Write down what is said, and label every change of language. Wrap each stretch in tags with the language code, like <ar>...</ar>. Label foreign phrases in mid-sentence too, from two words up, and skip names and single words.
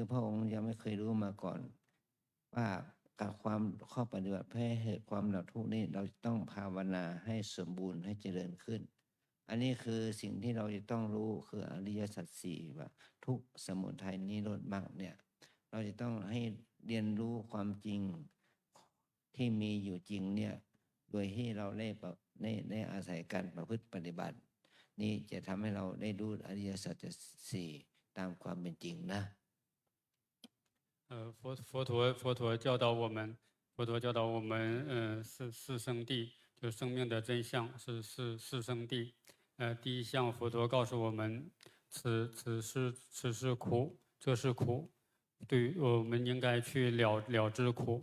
<th>พระองค์ยังไม่เคยรู้มาก่อนว่ากับความข้อปฏิบัติเพื่อให้เกิดความดับทุกข์นี่เราต้องภาวนาให้สมบูรณ์ให้เจริญขึ้นอันนี้คือสิ่งที่เราจะต้องรู้คืออริยสัจสี่ว่าทุกข์สมุทัยนิโรธมรรคเนี่ยเราจะต้องให้เรียนรู้ความจริงที่มีอยู่จริงเนี่ยโดยที่เราได้อาศัยการประพฤติปฏิบัตินี่จะทำให้เราได้รู้อริยสัจสี่ตามความเป็นจริงนะ</th> <zh>佛陀教导我们，四圣谛，就生命的真相是四圣谛。第一项，佛陀告诉我们，此是苦，这是苦，对，我们应该去了知苦。</zh>